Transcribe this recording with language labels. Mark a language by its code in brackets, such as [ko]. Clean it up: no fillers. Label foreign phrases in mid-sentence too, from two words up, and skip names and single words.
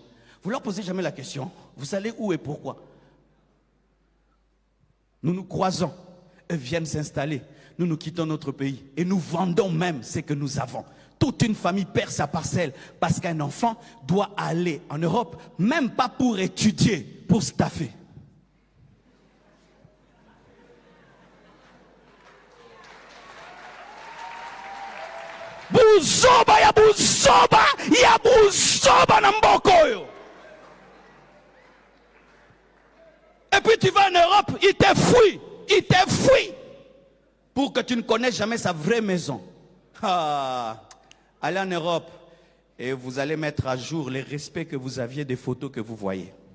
[fr] Vous leur posez jamais la question, vous allez où et pourquoi? Nous nous croisons, eux viennent s'installer, nous quittons notre pays et nous vendons même ce que nous avons. Toute une famille perd sa parcelle parce qu'un enfant doit aller en Europe, même pas pour étudier, pour staffer. [ln] Buzoba ya buzoba na mboko yo. [fr] Et tu vas en Europe, il te fuit. Il te fuit. Pour que tu ne connaisses jamais sa vraie maison. Ah, allez en Europe et vous allez mettre à jour les respects que vous aviez des photos que vous voyez.